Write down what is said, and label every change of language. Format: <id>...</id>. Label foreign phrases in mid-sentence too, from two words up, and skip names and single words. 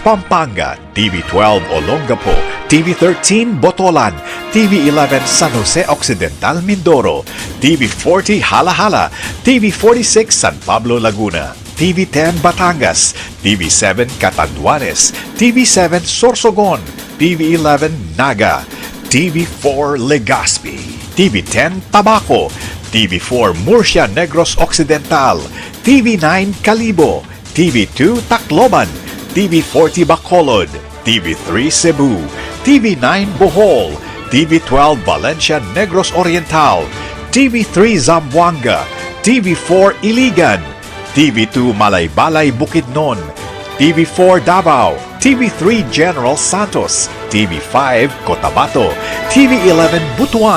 <en>Pampanga, TV12 Olongapo, TV13 Botolan, TV11 San Jose Occidental Mindoro, TV40 Halahala, TV46 San Pablo Laguna, TV10 Batangas, TV7 Catanduanes, TV7 Sorsogon, TV11 Naga, TV4 Legazpi, TV10 Tabaco, TV4 Murcia Negros Occidental, TV9 Calibo, TV2 Tacloban, TV40 Bacolod, TV3 Cebu, TV9 Bohol, TV12 Valencia Negros Oriental, TV3 Zamboanga, TV4 Iligan, TV2 Malaybalay Bukidnon, TV4 Davao, TV3 General Santos, TV5 Cotabato, TV11 Butuan.</en>